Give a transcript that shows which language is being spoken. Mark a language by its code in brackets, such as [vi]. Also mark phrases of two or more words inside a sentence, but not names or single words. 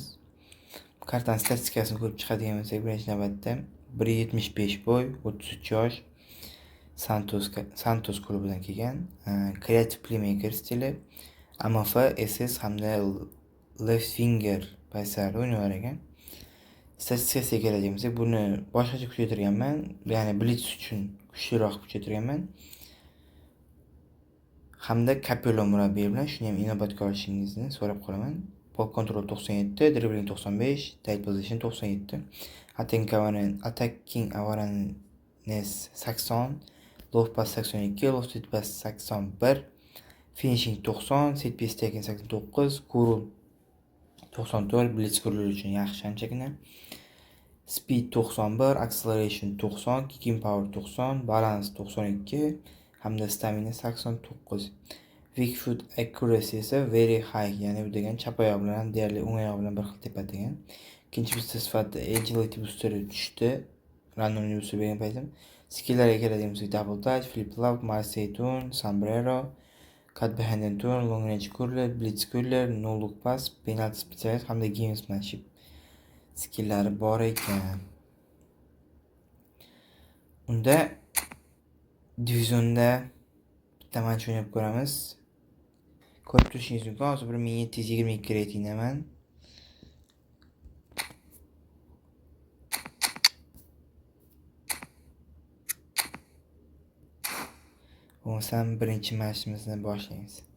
[uz] Kartaning statistikasini ko'rib chiqadigan bo'lsak, birinchi navbatda 1.75 boy, 33 yosh, Santos klubidan kelgan, [en] creative playmaker [uz] stili, AMF, SS hamda [en] left winger [uz] pozitsiyalarida o'ynar ekan. Statistikasiga keladigan bo'lsak, buni boshqacha kuchaytirganman, ya'ni Blitz uchun kuchliroq kuchaytirganman. Hamda Capello murabbiy bilan shuni ham inobatga olishingizni so'rab qolaman. [en] Ball control 97, dribbling 95, tight position 97, attacking awareness 80, low pass 82, low speed pass 81, finishing 90, set piece taking 89, [uz] kurul 94, blitz kurul uchun yaxshi anchagina. [en] Speed 91, acceleration 90, kicking power 90, balance 92 hamda stamina 89. Weak foot accuracy esa very high, [uz] ya'ni bu degan chap oyoq bilan deyarli o'ng oyoq bilan bir xil tepa degan. Ikkinchi booster sifatida [en] agility boosteri [uz] tushdi. [en] Randomly booster [uz] bergan paytim. Skilllarga keladigan bo'lsak, [en] double touch, flip flop, Marseille turn, sombrero, cut behind and turn, long range curler, blitz curler, no look pass, penalty specialist hamda gamesmanship [uz] skillari bor ekan. Unda divizionda bitta match o'ynab ko'ramiz. Ko'rib turishingiz mumkin. Hozir 1722 reytingdaman. Bo'lmasam birinchi matchimizni boshlaymiz.